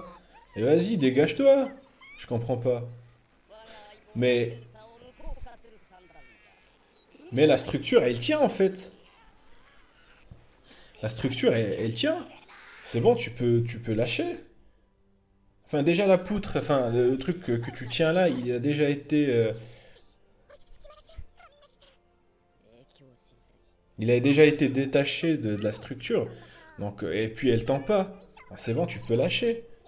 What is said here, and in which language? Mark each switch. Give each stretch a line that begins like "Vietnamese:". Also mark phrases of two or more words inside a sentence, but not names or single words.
French: Et vas-y, dégage-toi. Je comprends pas. Mais,
Japanese: 我が相棒のセンサーを無効化する算段だ。
French: mais la structure, elle tient en fait. La structure, elle tient. C'est bon, tu peux lâcher. Enfin, déjà la poutre, enfin, le truc que tu tiens là, il a déjà été,
Japanese: 影響しづらい。
French: il a déjà été détaché de la structure. Donc, et puis elle tend pas. Ah, c'est bon, tu peux lâcher.